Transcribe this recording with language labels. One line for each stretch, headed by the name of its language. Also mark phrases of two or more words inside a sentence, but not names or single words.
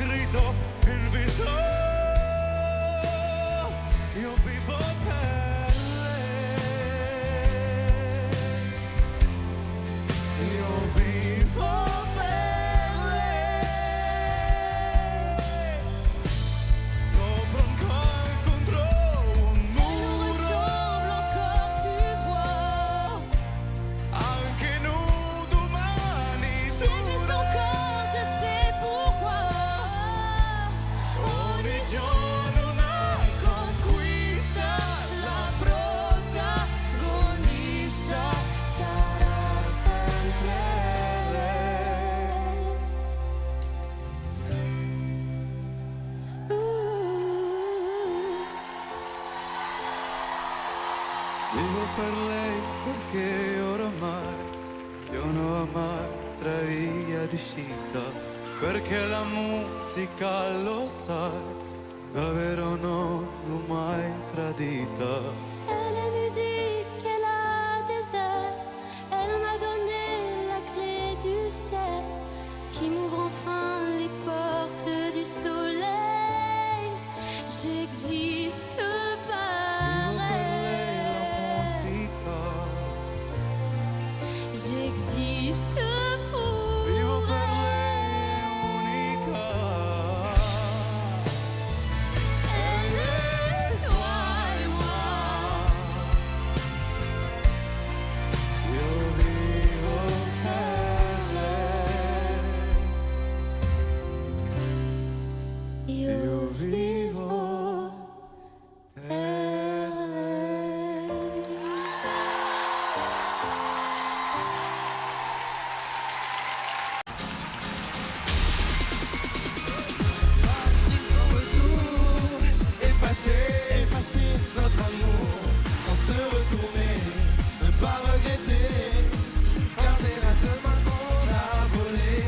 Italian: do il viso, io vivo per lei, io vivo per lei, sopra un coin contro un muro,
French: Tu vois,
Italian: anche nous domani
French: j'existe encore, je sais pourquoi.
Italian: ogni giorno una Conquista, la protagonista sarà sempre lei. Vivo per lei perché oramai io non ho mai via d'uscita, perché la musica lo sai, davvero non l'ho mai tradita.
French: Elle est musique, elle a des ailes. Elle m'a donné la clé du ciel qui m'ouvre enfin les portes du soleil. J'existe par
Italian: Vivo per lei la
French: elle.
Italian: musica,
French: J'existe pour
Italian: vivo per
French: elle.
Italian: lei unica.
French: Elle est toi et moi.
Italian: Io vivo per lei, Io io vivo per lei.
French: Effacer notre amour sans se retourner, ne pas regretter, car c'est la seule main qu'on a volée.